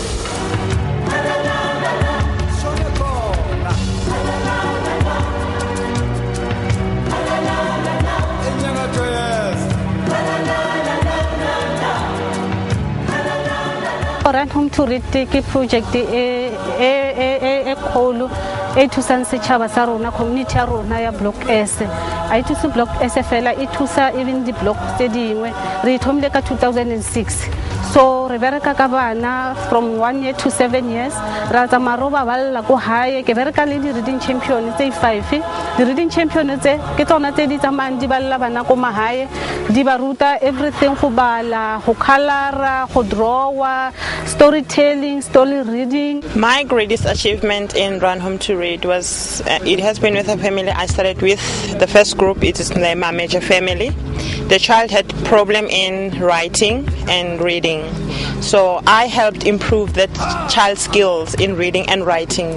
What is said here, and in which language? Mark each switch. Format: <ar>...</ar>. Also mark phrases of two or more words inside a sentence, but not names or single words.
<en>Home to read the project</en> <tn>e kholo e thusa setšhaba sa rona community ya rona ya block S a e thusa block S fela e thusa</tn> <en>even the block</en> <tn>tse dingwe re thomile ka 2006 so re bereka ka bana</tn> <en>from 1 year to 7 years</en> <tn>ra tsa maroba ba lla go hae ke bereka le di</tn> <en>reading champion</en> <tn>tse 5 di</tn> <en>reading champion</en> <tn>tse ke tsona tse di tsamang di balla bana go mahae di ba ruta everything go bala go colora go draw</tn> <en>storytelling, story reading. My greatest achievement in Run Home to Read was, it has been with a family I started with. The first group, it is the Major family. The child had problem in writing and reading. So I helped improve that child's skills in reading and writing.</en>